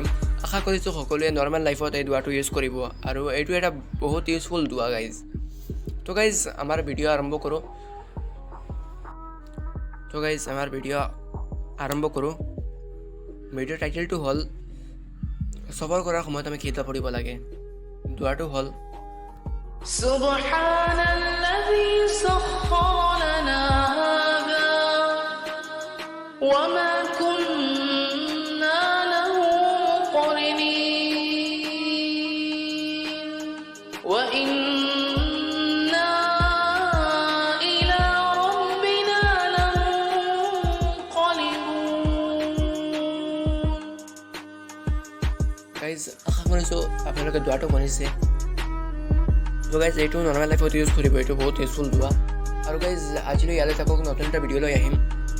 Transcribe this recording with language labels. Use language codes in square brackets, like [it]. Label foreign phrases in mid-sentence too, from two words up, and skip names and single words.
[as] আশা কৰিছোঁ সকলোৱে [en] normal life [as] এই দোৱাটো ইউজ কৰিব, আৰু এইটো এটা বহুত ইউজফুল দোৱা গাইজ। তো গাইজ আমাৰ ভিডিঅ' আৰম্ভ কৰোঁ। ভিডিঅ'ৰ টাইটেলটো হ'ল সফৰ কৰাৰ সময়ত আমি কি দোৱা পঢ়িব লাগে। দোৱাটো হ'ল [ar] سبحان الذي سخر لنا هذا وما كنا له مقرنين وإنا إلى ربنا لمنقلبون. [as] গাইজ আশা কৰিছোঁ আপোনালোকে দোৱাটো শুনিছে। তো গাইজ এইটো [en] normal life [as] ইউজ কৰিব, এইটো বহুত ইউজফুল দোৱা। আৰু গাইজ আজিলৈ ইয়ালৈ থাকক, নতুন এটা ভিডিঅ' লৈ আহিম।